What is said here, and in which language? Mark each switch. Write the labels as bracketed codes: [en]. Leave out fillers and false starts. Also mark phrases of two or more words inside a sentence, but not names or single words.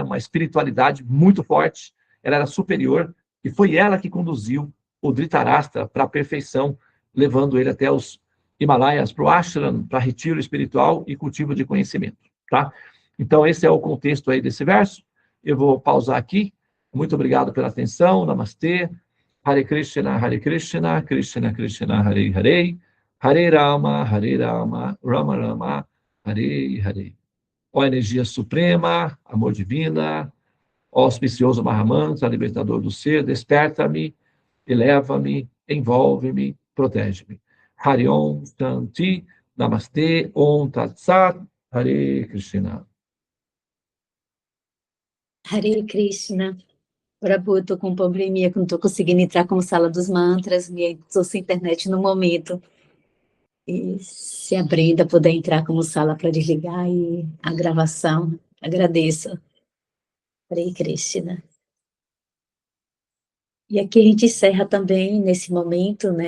[pt] Uma espiritualidade muito forte, ela era superior, e foi ela que conduziu o Dhritarashtra para a perfeição, levando ele até os Himalaias, para o ashram, para retiro espiritual e cultivo de conhecimento, tá? Então, esse é o contexto aí desse verso. Eu vou pausar aqui. Muito obrigado pela atenção. Namastê. [sa] हरे कृष्ण कृष्ण कृष्ण हरे हरे हरे राम राम राम हरे हरे, Hare Rama, Rama Rama, Hare Hare. [pt] Ó energia suprema, amor divina, ó auspicioso Mahamantra, libertador do ser, desperta-me, eleva-me, envolve-me, protege-me. [sa] हरि ॐ शान्ति नमस्ते ॐ तत् सत् हरे कृष्ण. हरे कृष्ण. [pt] Prabhu, eu tô com um probleminha que não tô conseguindo entrar como sala dos mantras, e tô sem internet no momento. E se a Brenda puder entrar como sala para desligar e a gravação, agradeço. [sa] हरे कृष्ण. [pt] E aqui a gente encerra também, nesse momento, né,